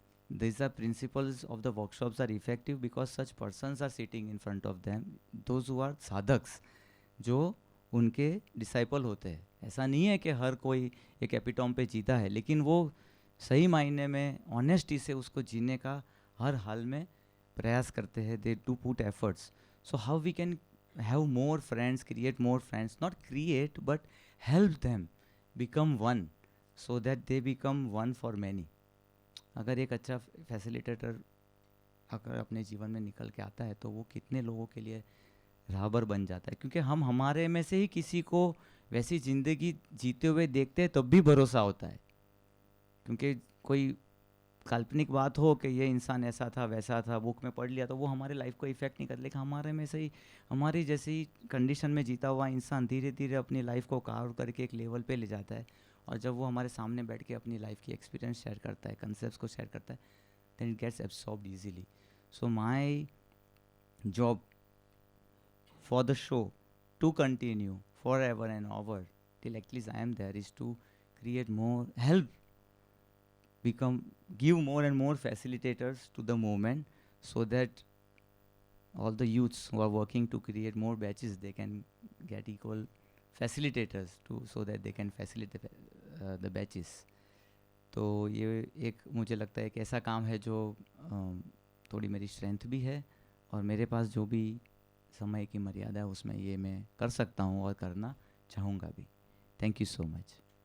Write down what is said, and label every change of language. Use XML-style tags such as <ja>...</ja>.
<en>This are principles of the workshops are effective because such persons are sitting in front of them, those who are sadhaks, जो उनके disciple होते हैं।</en> <hi>ऐसा नहीं है कि हर कोई एक एपिटॉम पे जीता है, लेकिन वो सही मायने में ऑनेस्टी से उसको जीने का हर हाल में प्रयास करते हैं।</hi> <en>They do put efforts. So how we can have more friends, create more friends, not create but help them become one so that they become one for many.</en> <hi>अगर एक अच्छा फैसिलिटेटर अगर अपने जीवन में निकल के आता है तो वो कितने लोगों के लिए राहबर बन जाता है, क्योंकि हम हमारे में से ही किसी को वैसी ज़िंदगी जीते हुए देखते हैं तब भी भरोसा होता है। क्योंकि कोई काल्पनिक बात हो कि ये इंसान ऐसा था वैसा था, बुक में पढ़ लिया, तो वो हमारे लाइफ को इफेक्ट नहीं करता। लेकिन हमारे में से ही हमारी जैसी कंडीशन में जीता हुआ इंसान धीरे धीरे अपनी लाइफ को कार्व करके एक लेवल पे ले जाता है, और जब वो हमारे सामने बैठ के अपनी लाइफ की एक्सपीरियंस शेयर करता है, कंसेप्ट्स को शेयर करता है, then it gets absorbed easily.</hi> <en>So my job for the show to continue for ever and over till at least I am there is to create more, help give more and more facilitators to the movement, so that all the youths who are working to create more batches, they can get equal facilitators to, so that they can facilitate the batches.</en> <hi>तो ये एक मुझे लगता है कि ऐसा काम है जो थोड़ी मेरी स्ट्रेंथ भी है, और मेरे पास जो भी समय की मर्यादा है उसमें ये मैं कर सकता हूँ और करना चाहूँगा भी।</hi> <en>Thank you so much.</en>